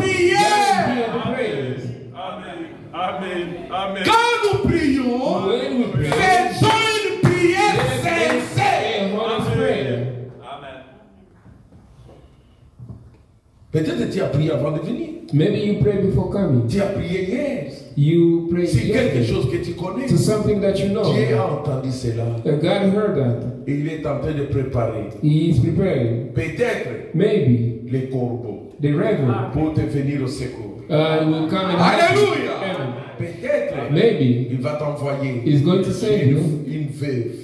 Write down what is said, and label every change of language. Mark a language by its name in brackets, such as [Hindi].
[French] prière. [English] hear the prayers. [French] Quand nous prions, [English] When we pray, [French] faisons une prière [English] let's make [French] sincère. [English] a honest prayer. [French] Peut-être tu as prié avant de venir. [English] Maybe you pray before coming. [French] Tu as prié hier. [English] You pray [French] C'est quelque [English] yesterday [French] chose que tu connais. [English] to something that you know. [French] Dieu a entendu cela. [English] God heard that. [French] Et il est en train de préparer. [English] He is preparing. [French] Peut-être [English] Maybe [French] les corbeaux [English] the raven [French] pour te venir au secours. [English] will come and help you. [French] Alléluia. [English] Amen. [French] Peut-être [English] Maybe [French] il va t'envoyer [English] he's going to send you [French] une veuve.